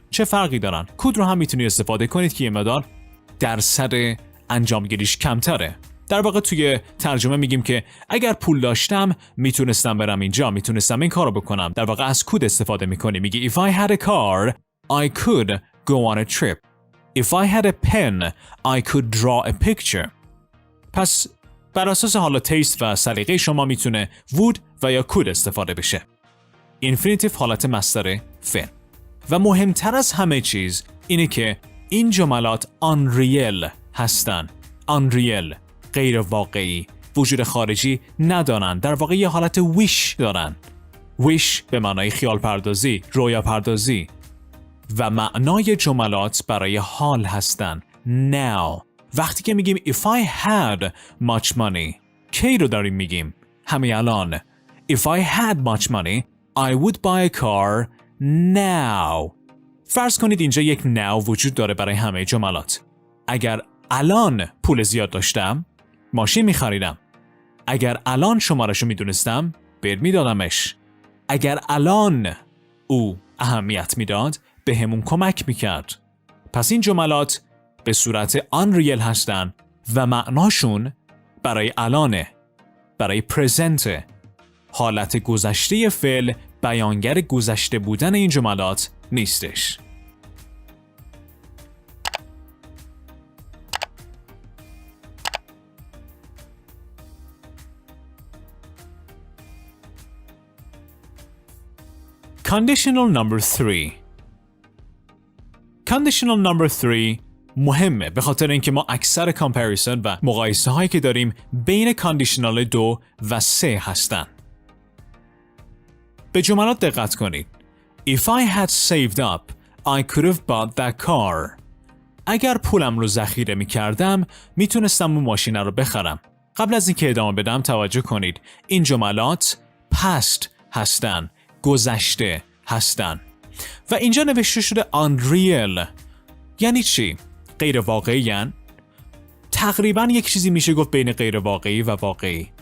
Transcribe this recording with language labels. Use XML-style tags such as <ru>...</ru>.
<fa>چه فرقی دارن؟ could رو هم میتونید استفاده کنید که یه مقدار درصد انجامگیریش کمتره. در واقع توی ترجمه میگیم که اگر پول داشتم میتونستم برم اینجا، میتونستم این کارو بکنم. در واقع از could استفاده میکنی. میگی</fa> <en>if I had a car I could go on a trip. If I had a pen, I could draw a picture.</en> <fa>پس بر اساس حالا تیست و سلیقه شما میتونه would و یا could استفاده بشه. اینفینیتیو حالت مصدر فعل. و مهمتر از همه چیز اینه که این جملات unreal هستن. unreal، غیر واقعی، وجود خارجی ندارن. در واقع یه حالت wish دارن. wish به معنای خیال پردازی، رویا پردازی. و معنای جملات برای حال هستن.</fa> <en>now.</en> <fa>وقتی که میگیم</fa> <en>if I had much money،</en> <fa>کی رو داریم میگیم؟ همین الان.</fa> <en>If I had much money, I would buy a car now.</en> <fa>فرض کنید اینجا یک now وجود داره برای همه جملات. اگر الان پول زیاد داشتم، ماشین میخریدم. اگر الان شمارشو میدونستم، بهت میدادمش. اگر الان او اهمیت میداد، به همون کمک میکرد. پس این جملات به صورت unreal هستن و معناشون برای الانه، برای پرزنته. حالت گذشته فعل بیانگر گذشته بودن این جملات نیستش.</fa> <en>Conditional number 3. Conditional number 3</en> <fa>مهمه به خاطر اینکه ما اکثر کامپریسن و مقایسه هایی که داریم بین کاندیشنال 2 و 3 هستن. به جملات دقت کنید.</fa> <en>If I had saved up, I could have bought that car.</en> <fa>اگر پولم رو ذخیره می کردم، می تونستم اون ماشین رو بخرم. قبل از اینکه ادامه بدم توجه کنید. این جملات past هستن، گذشته هستن. و اینجا نوشته شده unreal. یعنی چی؟ غیر واقعی‌اند؟ تقریباً یک چیزی میشه گفت بین غیر واقعی و واقعی.</fa>